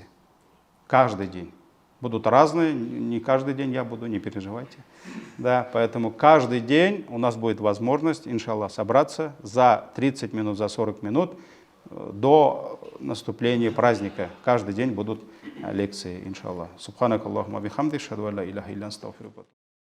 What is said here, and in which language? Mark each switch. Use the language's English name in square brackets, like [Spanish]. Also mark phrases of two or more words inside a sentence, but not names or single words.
[Russian] Каждый день. Будут разные, не каждый день я буду, не переживайте. Да, поэтому каждый день у нас будет возможность, иншаллах, собраться за 30 минут, за 40 минут до наступления праздника. Каждый день будут лекции, иншаллах. [Arabic] سبحانك اللهم بحمدك أشهد أن لا إله إلا أستغفرك.